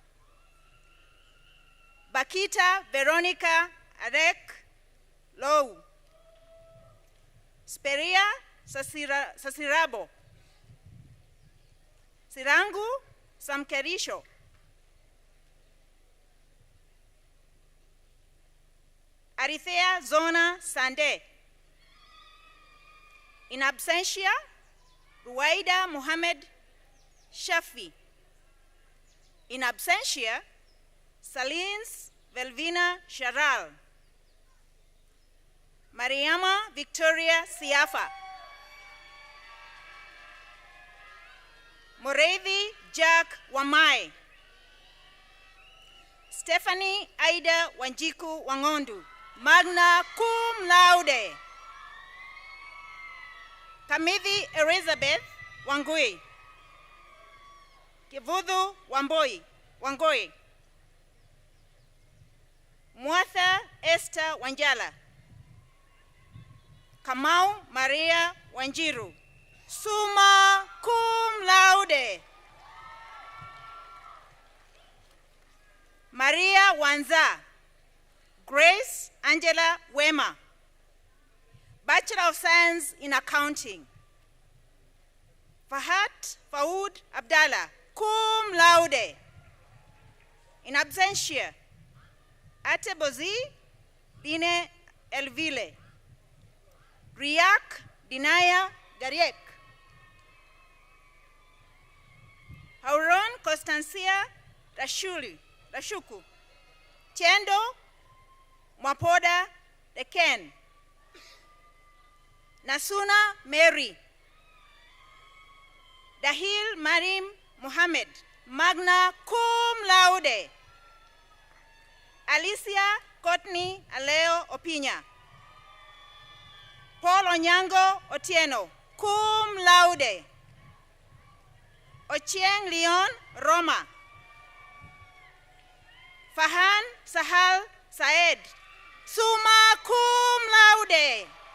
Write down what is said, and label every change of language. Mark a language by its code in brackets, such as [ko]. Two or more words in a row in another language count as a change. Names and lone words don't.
[en] Bakita Veronica Arek Low, Speria Sasirabo, Sirangu Samkerisho, Arithea Zona Sande, [la] in absentia, [en] Ruwaida Muhammad Shafi, [la] in absentia, [en] Salins Velvina Sharal, Mariama Victoria Siafa, Morevi Jack Wamai, Stephanie Aida Wanjiku Wangondu, [la] magna cum laude. [en] Kamithi Elizabeth Wangui, Kivuthu Wangoi, Mwatha Esther Wanjala, Kamau Maria Wanjiru, [la] summa cum laude. [en] Maria Wanza, Grace Angela Wema, Bachelor of Science in Accounting. Fahat Faoud Abdallah, [la] cum laude. In absentia, [en] Atebozi Bine Elvile, Riak Dinaya Gariek, Hauron Constancia Rashuku, Chendo Mwapoda Deken, Nasuna Mary, Dahil Marim Muhammad, [la] magna cum laude. [en] Alicia Courtney Aleo Opinya, Paul Onyango Otieno, [la] cum laude. [en] Ochieng Leon Roma, Fahan Sahal Saed, [la] summa cum laude.